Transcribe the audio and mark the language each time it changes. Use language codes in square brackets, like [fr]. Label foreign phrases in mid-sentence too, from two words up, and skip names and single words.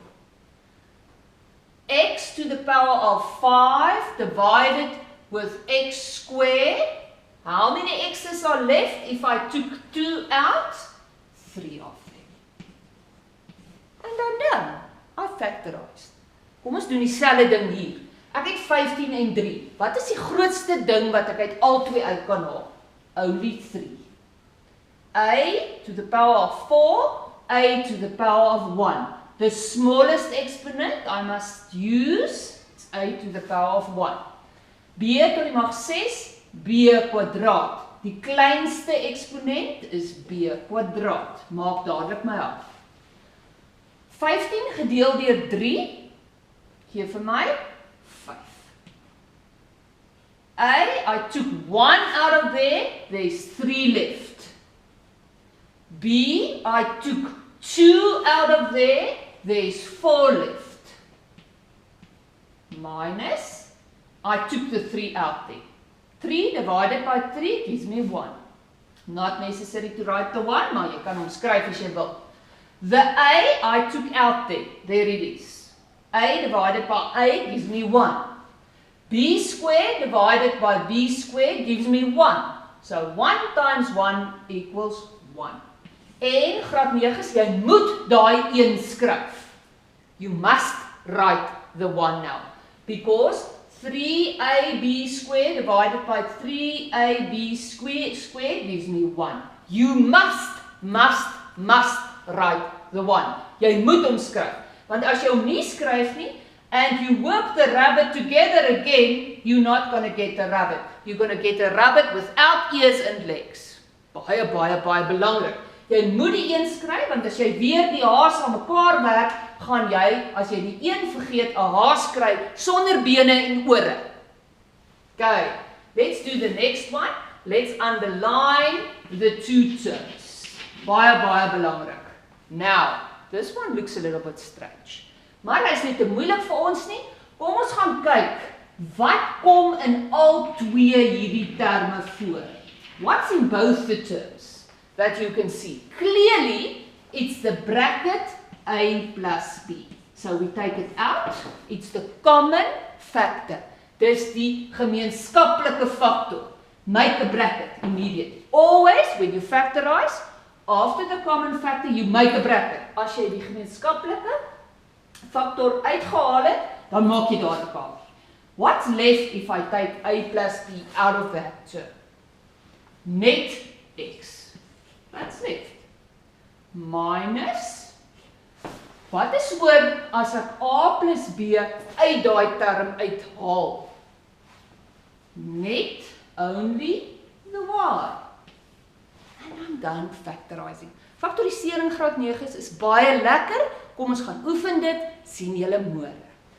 [en] X to the power of 5 divided with x squared. How many x's are left if I took 2 out? 3 of them. And I'm done. I factorized. [af] Kom ons doen dieselfde ding hier. Ek het 15 en 3. Wat is die grootste ding wat ek uit al twee uit kan haal? [en] Only 3. A to the power of 4, a to the power of 1. The smallest exponent I must use is a to the power of 1. [af] B tot die mag 6, b kwadraat. Die kleinste eksponent is b kwadraat. Maak dadelik my af. 15 gedeel deur 3 Gee vir my 5. [en] A, I took 1 out of there, there's 3 left. B, I took 2 out of there, there's 4 left. Minus, I took the 3 out there. 3 divided by 3 gives me 1. Not necessary to write the 1, [af] maar jy kan hom skryf as jy wil. [en] The A I took out there. There it is. A divided by A gives me 1. B squared divided by B squared gives me 1. So 1 times 1 equals 1. [af] En graad 9's, jy moet daai 1 skryf. [en] You must write the 1 now. Because 3AB squared divided by 3AB squared gives me 1. You must write the 1. [af] Jy moet hom skryf. Want as jy hom nie skryf nie, [en] and you work the rabbit together again, you're not going to get a rabbit. You're going to get a rabbit without ears and legs. [af] Baie belangrik. Jy moet die 1 skryf, want as jy weer die haas aan mekaar werk, gaan jy, as jy die 1 vergeet, 'n haas skryf sonder bene en ore. [en] Okay, let's do the next one. Let's underline the 2 terms. [af] Baie belangrik. [en] Now, this one looks a little bit strange. [af] Maar hy is nie te moeilik vir ons nie. Kom ons gaan kyk, wat kom in al 2 hierdie terme voor? [en] What's in both the terms that you can see? Clearly, it's the bracket A plus B. So we take it out. It's the common factor. [af] Dis die gemeenskaplike faktor. [en] Make a bracket immediately. Always, when you factorize, after the common factor, you make a bracket. [af] As jy die gemeenskaplike factor uitgehaal het, dan maak jy daar 'n kamer. [en] What's left if I take A plus B out of that term? Net X. That's left. [af] Minus, wat is oor as ek A plus B uit daai term uithaal? [en] Net only the Y. And I'm done factorizing. [af] Faktorisering graad 9's is baie lekker. Kom ons gaan oefen dit. Sien julle môre.